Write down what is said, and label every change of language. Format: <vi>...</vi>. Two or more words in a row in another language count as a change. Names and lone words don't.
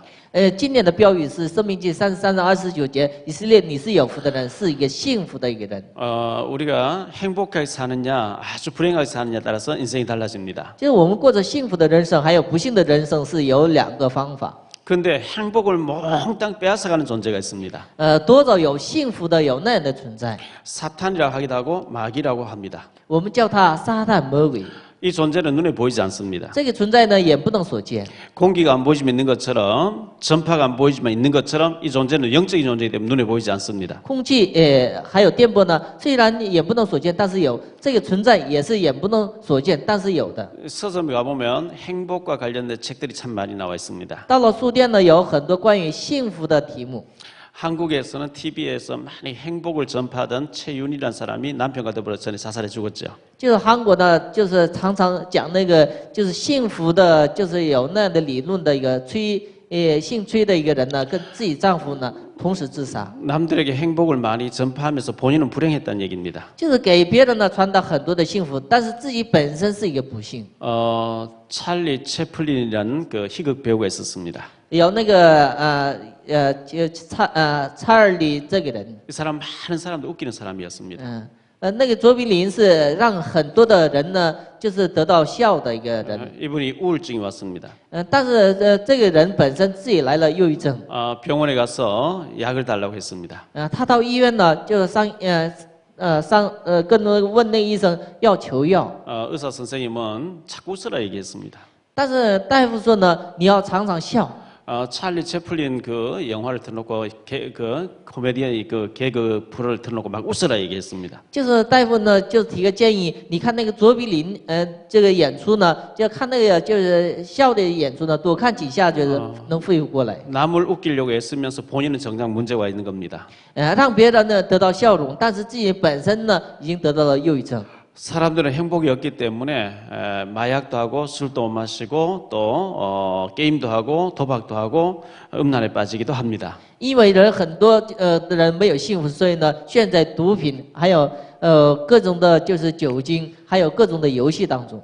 <zh>今年的标语是《生命记》33章29节，以色列你是有福的人，是一个幸福的一个人。</zh> <ko>우리가 행복하게 사느냐 아주 불행하게 사느냐에 따라서 인생이 달라집니다.</ko> <zh>就是我们过着幸福的人生，还有不幸的人生，是有两个方法。</zh> <ko>그런데 행복을 몽땅 빼앗아가는 존재가 있습니다.</ko> <zh>多少有幸福的，有那样的存在，</zh> <ko>사탄이라고 하기도 하고 마귀라고 합니다.</ko> <zh>我们叫他撒旦魔鬼。</zh> <ko>이 존재는 눈에 보이지 않습니다.</ko> <zh>这个存在呢，眼不能所见。</zh> <ko>공기가 안 보이지만 있는 것처럼 전파가 안 보이지만 있는 것처럼 이 존재는 영적인 존재이기 때문에 눈에 보이지 않습니다.</ko> <zh>空气还有电波呢，虽然眼不能所见，但是有这个存在，也是眼不能所见，但是有的。</zh> <ko>서점에 가보면 행복과 관련된 책들이 참 많이 나와 있습니다.</ko> <zh>到了书店呢，有很多关于幸福的题目。</zh> <ko>한국에서는 TV에서 많이 행복을 전파하던 최윤이라는 사람이 남편과 더불어 전에 자살해 죽었죠.</ko> <zh>就是韩国呢，就是常常讲那个就是幸福的，就是有那样的理论的一个姓崔的一个人呢，跟自己丈夫呢同时自杀，</zh> <ko>남들에게 행복을 많이 전파하면서 본인은 불행했다는 얘기입니다.</ko> <zh>就是给别人呢传达很多的幸福，但是自己本身是一个不幸。</zh> <ko>찰리 채플린이라는 그 희극 배우가 있었습니다.</ko> <zh>有那个就查尔里这个人，</zh> <ko>이 사람 많은 사람들 웃기는 사람이었습니다.</ko> <zh>那个卓别林是让很多的人呢，就是得到笑的一个人。</zh> <ko>이분이 우울증이 왔습니다.</ko> <zh>但是这个人本身自己来了忧郁症。</zh> <ko>병원에 가서 약을 달라고 했습니다.</ko> <zh>他到医院呢，就跟问那个医生要求药。</zh> <ko>의사 선생님은 자꾸 웃으라 얘기했습니다.</ko> <zh>但是大夫说呢，你要常常笑。</zh> <ko>찰리 채플린 그 영화를 틀어놓고 그 코미디언 그 개그 프로를 틀어놓고 막 웃으라 얘기했습니다.</ko> <zh>就是大夫呢，就提个建议，你看那个卓别林，这个演出呢，就看那个就是笑的演出呢，多看几下，就是能恢复过来。</zh> <ko>남을 웃기려고 애쓰면서 본인은 정작 문제가 있는 겁니다.</ko> <zh>让别人呢得到笑容，但是自己本身呢已经得到了忧郁症。</zh> <ko>사람들은 행복이 없기 때문에 마약도 하고 술도 마시고 또 게임도 하고 도박도 하고 음란에 빠지기도 합니다.</ko> <zh>因为很多的人没有幸福，所以呢，陷在毒品，还有各种的就是酒精，还有各种的游戏当中。</zh>